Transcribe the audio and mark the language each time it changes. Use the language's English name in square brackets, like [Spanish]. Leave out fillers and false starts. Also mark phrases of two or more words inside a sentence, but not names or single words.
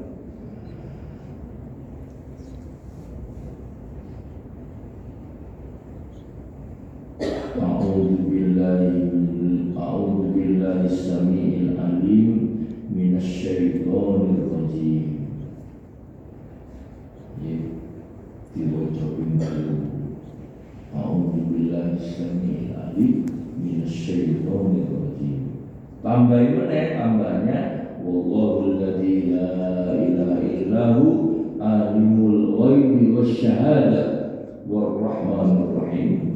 [Arabic] أعوذ بالله السميع العليم من الشيطان الرجيم. [Javanese] Ya, diwaca pintu. [Arabic] أعوذ بالله السميع العليم من الشيطان الرجيم. Tambahnya والله الذي لا إله إلا هو عالم الغيب والشهادة والرحمن الرحيم.